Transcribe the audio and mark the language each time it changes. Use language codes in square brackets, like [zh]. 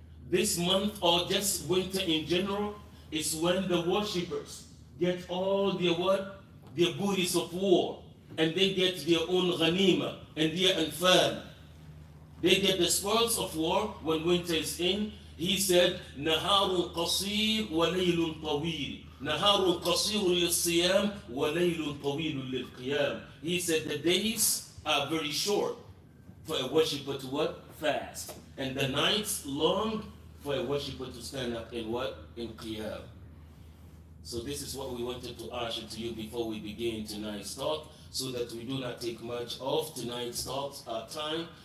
[en] This month, or just winter in general, is when the worshippers get all their what? Their booties of war. And they get their own ghanima and their anfal. They get the spoils of war when winter is in. [ar] He said, نهار قصير وليل طويل. نهار قصير للصيام وليل طويل للقيام. [en] He said the days are very short for a worshipper to what? Fast. And the nights long for a worshipper to stand up in what? In qiyam. So this is what we wanted to usher to you before we begin tonight's talk, so that we do not take much of tonight's talk's time.